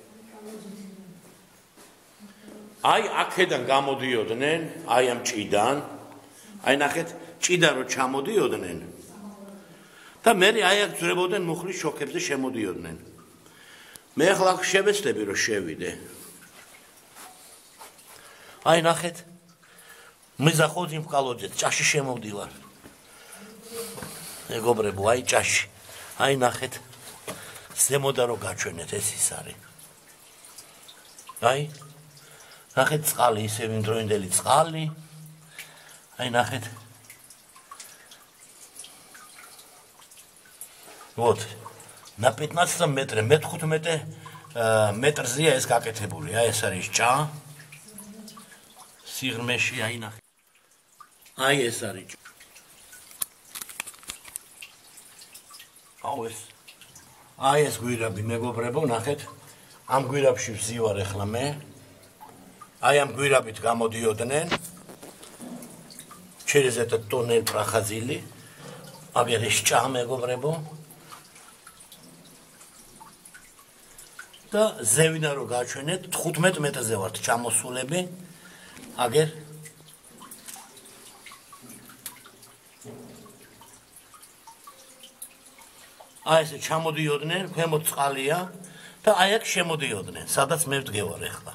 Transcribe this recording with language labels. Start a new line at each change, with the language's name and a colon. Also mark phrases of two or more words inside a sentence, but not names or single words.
Georgian: აი აქედან გამოდიოდნენ, აი ამ ჭიდან, აი ნახეთ, ჭიდან რო ჩამოდიოდნენ და მე აი აქ ძრებოდნენ მუხლის შოქებზე შემოდიოდნენ. მე ახლა შევეცდები რომ შევიდე. აი ნახეთ,
Russian: Мы заходим в колодец, чаще შემოვდივარ.
Georgian: მეგობრებო, აი ჭაში. აი ნახეთ. ზემოდან რო გაჩვენეთ ეს ის არის. აი ნახეთ წყალი, ისე იმდროინდელი წყალი. აი ნახეთ.
Russian: Вот. На 15 метре,
Georgian: მე 15 მეტრზეა ეს გაკეთებული. აი ეს არის ჭა. სიღრმეში აი ნახეთ. აი ეს არის ჭა. აი ეს გვირაბი მეგობრებო, ნახეთ. ამ გვირაბში ვზივარ ახლა მე. აი ამ გვირაბით გამოდიოდნენ.
Russian: Через этот туннель проходили.
Georgian: Абერეშ ჭა მეგობრებო. და ზევიდან რო გაჩვენეთ 15 მეტრზე ვართ ჩამოსულები. აგერ აი ესე ჩამოდიოდნენ, ქვემოთ წყალია და აი აქ შემოდიოდნენ, სადაც მე ვდგევარ ახლა.